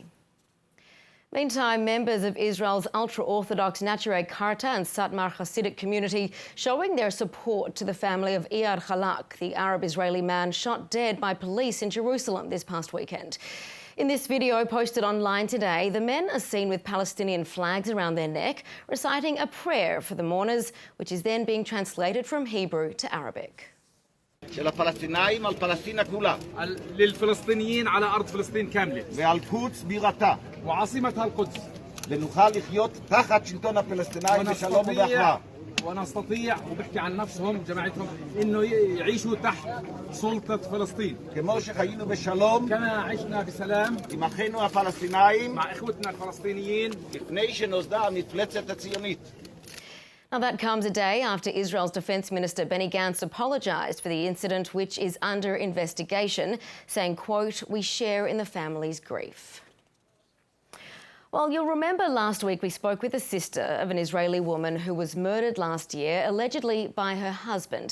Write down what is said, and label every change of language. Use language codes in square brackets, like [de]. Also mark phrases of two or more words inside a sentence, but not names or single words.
[en] Meantime, members of Israel's ultra-Orthodox Naturei Karta and Satmar Hasidic community showing their support to the family of Iyad Halak, the Arab-Israeli man shot dead by police in Jerusalem this past weekend. In this video posted online today, the men are seen with Palestinian flags around their neck, reciting a prayer for the mourners, which is then being translated from Hebrew to Arabic. [he] של הפלסטינאים על פלסטינה כולה. [ar] ללפלסטינים على أرض فلسطين كاملة. [he] ואל-קודס בירתה. [ar] وعاصمتها القدس. [he] ונוכל לחיות תחת שלטון הפלסטינאים בשלום ובאחווה. [ar] ونستطيع وبحكي عن نفسهم جماعتهم إنه يعيشوا تحت سلطة فلسطين. [he] כמו שחיינו בשלום [ar] كما عشنا بسلام [he] עם אחינו הפלסטינאים [ar] مع إخوتنا الفلسطينيين [he] לפני שנוסדה המפלצת הציונית. [en] Now, that comes a day after Israel's Defence Minister Benny Gantz apologised for the incident, which is under investigation, saying, quote, "We share in the family's grief." Well, you'll remember last week we spoke with the sister of an Israeli woman who was murdered last year, allegedly by her husband.